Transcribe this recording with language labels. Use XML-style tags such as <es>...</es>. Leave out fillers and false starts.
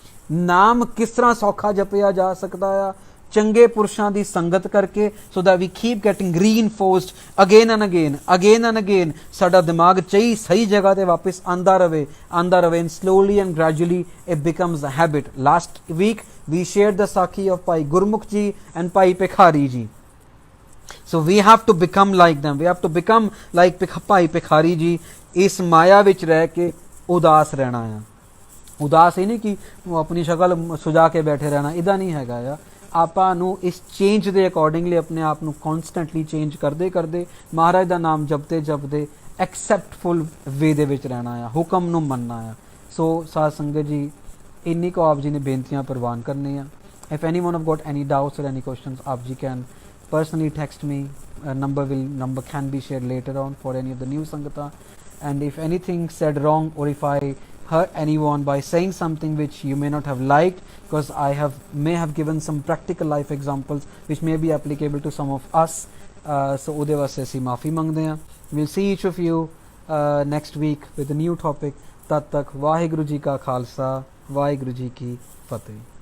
<pa>ਨਾਮ ਕਿਸ ਤਰ੍ਹਾਂ ਸੌਖਾ ਜਪਿਆ ਜਾ ਸਕਦਾ ਆ? ਚੰਗੇ ਪੁਰਸ਼ਾਂ ਦੀ ਸੰਗਤ ਕਰਕੇ,</pa> <en>so that we keep getting reinforced again and again,</en> <pa>ਸਾਡਾ ਦਿਮਾਗ ਸਹੀ ਜਗ੍ਹਾ ਤੇ ਵਾਪਸ ਆਂਦਾ ਰਵੇ</pa> <en>and slowly and gradually it becomes a habit. Last week we shared the Sakhi of Bhai Gurmukh ji and Bhai Pekhari ji. So we have to become like them, we have to become like Bhai Pekhari ji.</en> <pa>ਇਸ ਮਾਇਆ ਵਿੱਚ ਰਹਿ ਕੇ ਉਦਾਸ ਰਹਿਣਾ ਆ। ਉਦਾਸ ਇਹ ਨਹੀਂ ਕਿ ਆਪਣੀ ਸ਼ਕਲ ਸੁਜਾ ਕੇ ਬੈਠੇ ਰਹਿਣਾ, ਇੱਦਾਂ ਨਹੀਂ ਹੈਗਾ ਆ। ਆਪਾਂ ਨੂੰ ਇਸ ਚੇਂਜ ਦੇ ਅਕੋਰਡਿੰਗਲੀ ਆਪਣੇ ਆਪ ਨੂੰ ਕੌਨਸਟੈਂਟਲੀ ਚੇਂਜ ਕਰਦੇ ਮਹਾਰਾਜ ਦਾ ਨਾਮ ਜਪਦੇ ਐਕਸੈਪਟਫੁਲ ਵੇ ਦੇ ਵਿੱਚ ਰਹਿਣਾ ਆ, ਹੁਕਮ ਨੂੰ ਮੰਨਣਾ ਆ। ਸੋ ਸਾਧ ਸੰਗਤ ਜੀ, ਇੰਨੀ ਕੁ ਆਪ ਜੀ ਨੇ ਬੇਨਤੀਆਂ ਪ੍ਰਵਾਨ ਕਰਨੇ ਆ।</pa> <en>if anyone have got any doubts or any questions,</en> <pa>ਆਪ ਜੀ</pa> <en>Can personally text me. Number can be shared later on for any of the new sangata. And if anything said wrong, or if I hurt anyone by saying something which you may not have liked, because I may have given some practical life examples which may be applicable to some of us, so</en> <pa>ਉਹਦੇ ਵਾਸਤੇ ਅਸੀਂ ਮਾਫੀ ਮੰਗਦੇ ਹਾਂ।</pa> <en>We'll see each of you next week with a new topic.</en> <pa>ਤਦ ਤੱਕ ਵਾਹਿਗੁਰੂ ਜੀ ਕਾ ਖਾਲਸਾ, ਵਾਹਿਗੁਰੂ ਜੀ ਕੀ ਫਤਿਹ।</pa>